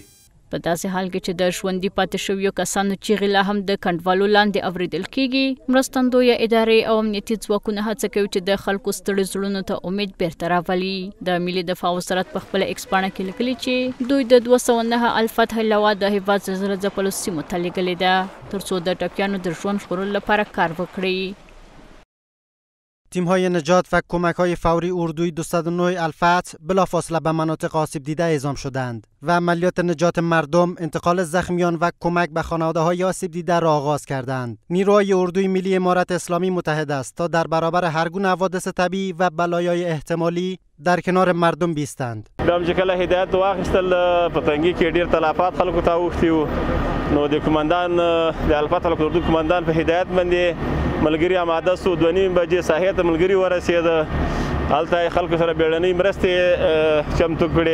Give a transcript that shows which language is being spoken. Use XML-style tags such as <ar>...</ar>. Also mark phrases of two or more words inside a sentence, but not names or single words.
<ps>په داسې حال کې چې د ژوندي پاتې شویو کسانو چیغې لا هم د کنډوالو لاندې اورېدل کېږي، مرستندویه ادارې او امنیتي ځواکونه هڅه کوي چې د خلکو ستړي زړونو ته امید بیرته راولي. د ملي دفاع وزارت په خپله ایکس پاڼه کې لیکلي چې دوی د 209 الفتح لوا د هېواد زلزله ځپلو سیمو ته لیږلې ده تر څو د ټپیانو د ژوند ژغورلو لپاره کار وکړي.</ps> <fa>تیم‌های نجات و کمک‌های فوری اردوی 209 الفتح بلافاصله به مناطق آسیب دیده اعزام شدند و عملیات نجات مردم، انتقال زخمیان و کمک به خانواده‌های آسیب دیده را آغاز کردند. نیروهای اردوی ملی امارت اسلامی متحد است تا در برابر هر گونه حوادث طبیعی و بلایای احتمالی در کنار مردم بیستند.</fa> <ps>دم چې کله هدایت واخیستل په تنګي کې ډیر تلفات خلکو ته اوښتي وو، نو د کمانډان د الفتح اردو کمانډان په هدایت باندې ملګري آماده سو. 2:30 بجې ساحې ته ملګري ورسېده. هلته خلکو سره بیړنۍ مرستې چمتو کړې.</ps>